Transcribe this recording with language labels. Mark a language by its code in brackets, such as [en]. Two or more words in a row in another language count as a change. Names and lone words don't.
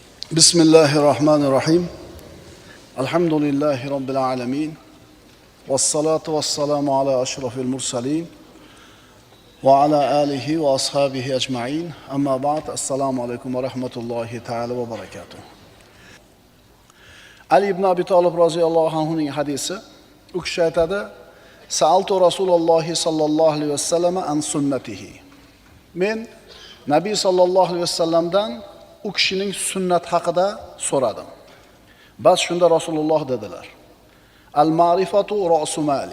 [ar] بسم الله الرحمن الرحيم الحمد لله رب العالمين. والصلاة والسلام على أشرف المرسلين. وعلى آله وأصحابه أجمعين. أما بعد. السلام عليكم ورحمة الله تعالى وبركاته. [tr] Ali ibn Abi Talib raziyallahu anhu'nun hadisi. [uz] U kishi aytadi: [ar] "سألت رسول الله صلى الله عليه وسلم عن سنته." [uz] Men Nabiy [ar] صلى الله عليه وسلم [uz] u kishining sunnat haqida so'radim. Bas shunda Rasululloh dedilar: [ar] "المعرفة رأس مالي."